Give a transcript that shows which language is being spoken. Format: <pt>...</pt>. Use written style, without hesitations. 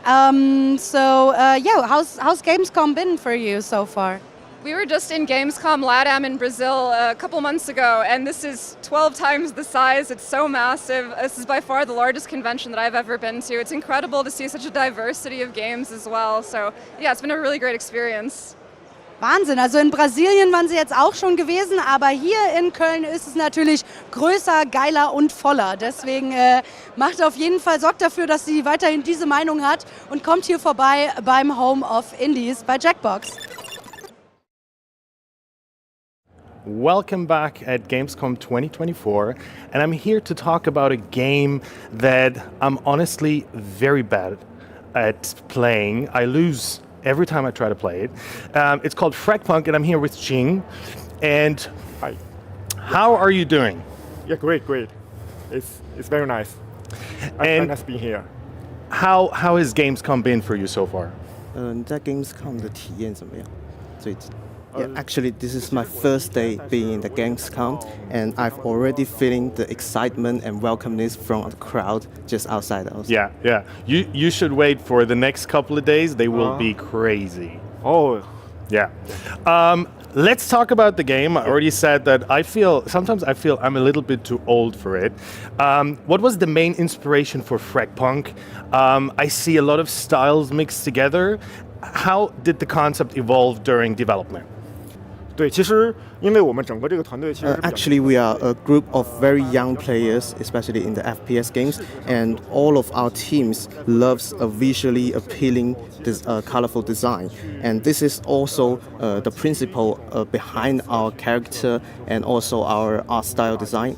<en>How's Gamescom been for you so far? We were just in Gamescom LATAM in Brazil a couple months ago, and this is 12 times the size. It's so massive. This is by far the largest convention that I've ever been to. It's incredible to see such a diversity of games as well. So yeah, it's been a really great experience.</en> <de>Wahnsinn, also in Brasilien waren sie jetzt auch schon gewesen, aber hier in Köln ist es natürlich größer, geiler und voller. Deswegen macht auf jeden Fall, sorgt dafür, dass sie weiterhin diese Meinung hat und kommt hier vorbei beim Home of Indies bei Jackbox.</de> <en>Welcome back at Gamescom 2024, and I'm here to talk about a game that I'm honestly very bad at playing. I lose every time I try to play it. It's called Fragpunk, and I'm here with Jing. And hi, how are you doing? Yeah, great. It's very nice. I'm nice being here. How has Gamescom been for you so far?</en> <zh>在 Gamescom 的体验怎么样？</zh> <en>Yeah, actually, this is my first day being in the Gamescom, and I've already feeling the excitement and welcomeness from the crowd just outside us. Yeah. You should wait for the next couple of days. They will be crazy. Oh. Yeah. Let's talk about the game. I already said that sometimes I feel I'm a little bit too old for it. What was the main inspiration for Fragpunk? I see a lot of styles mixed together. How did the concept evolve during development?</en> <zh>对，其实因为我们整个这个团队其实</zh> <en>Actually, we are a group of very young players, especially in the FPS games, and all of our teams loves a visually appealing, colorful design. And this is also the principle behind our character and also our art style design.</en>